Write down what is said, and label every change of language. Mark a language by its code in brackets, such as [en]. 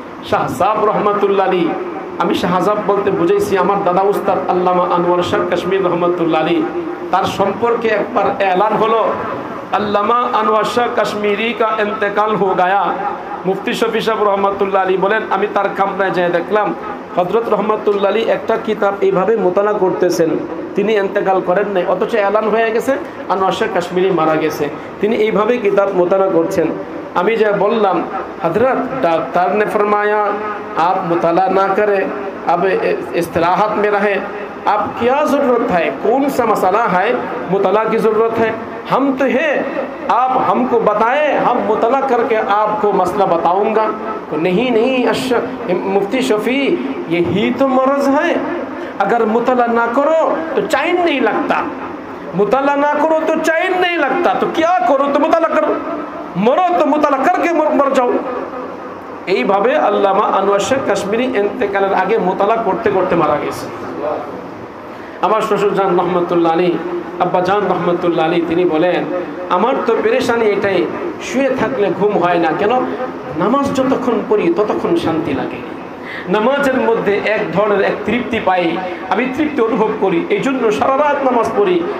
[bn] শাহজাব রহমাতুল্লাহ আলী, আমি শাহজাব বলতে বুঝাইছি আমার দাদা উস্তাদ আল্লামা আনোয়ার শাহ কাশ্মীর রহমতুল্লাহ আলী, তার সম্পর্কে একবার এলান হলো, আল্লামা আনোয়ার শাহ কাশ্মীরি [hi] কা ইন্তেকাল হো গায়া। [bn] মুফতি শফি সাহেব রহমতুল্লাহ আলী বলেন, আমি তার কামরায় যেয়ে দেখলাম হযরত রহমতুল্লাহ আলী একটা কিতাব এইভাবে মোতালা করতেছেন। তিনি ইন্তেকাল করেন নাই, অথচ এলান হয়ে গেছে আনোয়ার শাহ কাশ্মীরি মারা গেছে, তিনি এইভাবে কিতাব মোতালা করছেন। আমি যা বললাম, [hi] हजरत डॉक्टर ने फरमाया आप मुताला ना करें, अब इस्तिराहत में रहें, अब क्या ज़रूरत है, कौन सा मसला है मुताला की ज़रूरत है, हम तो है, आप हमको बताएं, हम मुताला करके आपको मसला बताऊंगा। तो नहीं नहीं मुफ्ती शफी, यही तो मरज़ है, अगर मुताला ना करो तो चैन नहीं लगता, मुताला ना करो तो चैन नहीं लगता, तो क्या करो? तो मुताला करो, मरो तो मुताला करके मर जाओ। [bn] এইভাবে আল্লামা আনোয়ার শাহ কাশ্মীরি ইন্তেকালের আগে মুতালা করতে করতে মারা গেছে। আমার শ্বশুর জান রহমতুল্লাহ আলী, আব্বা জান রহমতুল্লাহ আলী, তিনি বলেন, আমার তো পেরেশানি এটাই, শুয়ে থাকলে ঘুম হয় না। কেন? নামাজ যতক্ষণ পড়ি ততক্ষণ শান্তি লাগে, নামাজের মধ্যে এক ধরনের এক তৃপ্তি পাই, আমি তৃপ্তি অনুভব করি, এই জন্য সারা রাত নামাজ পড়ি।